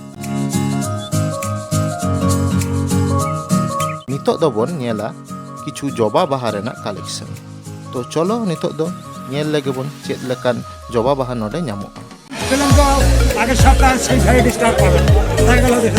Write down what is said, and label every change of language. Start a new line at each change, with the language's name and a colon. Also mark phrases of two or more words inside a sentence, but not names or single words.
Santali: नितोग दो बोन नेला किछु जबा बाहा रेना कालेक्शन। तो चलो नितोग दो नेल लेगे बोन चेद लेकान जबा बाहा नोडे ᱧᱟᱢᱚᱜᱼᱟ।
Bangla: শ্রীলঙ্কা আগের সপ্তাহে সেই সাইড স্টার্ট পাবেন, কোথায় গেল দেখুন।